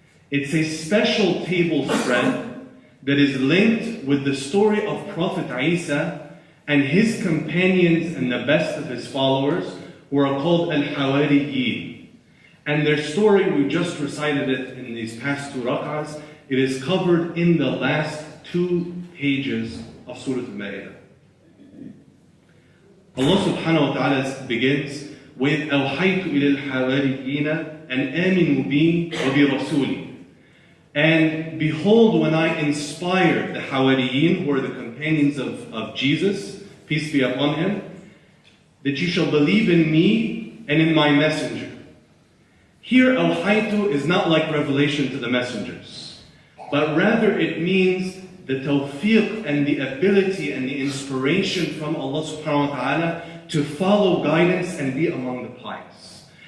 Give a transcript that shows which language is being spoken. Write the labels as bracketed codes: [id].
[en] It's a special table spread that is linked with the story of Prophet Isa and his companions and the best of his followers, who are called Al-Hawariyin. And their story, we just recited it in these past 2 rak'ahs. It is covered in the last 2 pages of Surah Al-Maaedah. Allah subhanahu wa ta'ala begins with [ar] أَوْحَيْتُ إِلَى الْحَوَارِيِّينَ أَنْ آمِنُوا بِي وَبِرَسُولِي. [en] And behold, when I inspired the Hawariyin, who are the companions of Jesus, peace be upon him, that you shall believe in me and in my messenger. Here, awhaytu is not like revelation to the messengers, but rather it means the tawfiq and the ability and the inspiration from Allah subhanahu wa ta'ala to follow guidance and be among the pious.